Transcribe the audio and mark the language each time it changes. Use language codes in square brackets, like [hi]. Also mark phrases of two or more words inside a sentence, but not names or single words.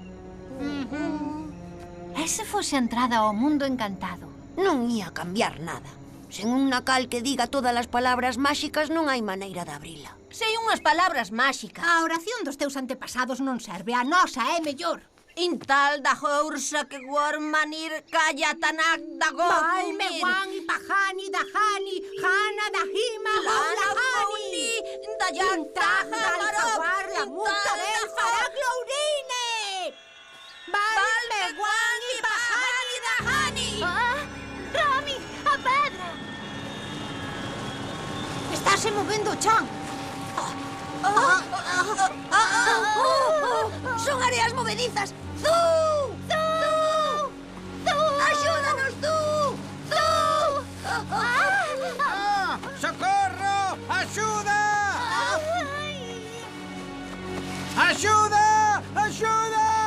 [gl] E se fose a entrada ao mundo encantado? Non ia cambiar nada. Sen un Nacal que diga todas as palabras máxicas non hai maneira de abrila. Sei unhas palabras máxicas. A oración dos teus antepasados non serve, a nosa é mellor. Intal da Hoursa que Gormanir Kayatanak da Gomir. Balme Wang Pahani da Hani, Hana da Hima, Laura Hani. Da Yantaja Marok, la muta del Faraglourine. Balme Wang Pahani da Hani. Rami, a pedra. Estáse movendo o chan. Son areas movedizas. ¡Zu! ¡Zu! ¡Zu! ¡Ayúdanos, Zu! ¡Zu! ¡Socorro! ¡Axuda! ¡Axuda! ¡Axuda!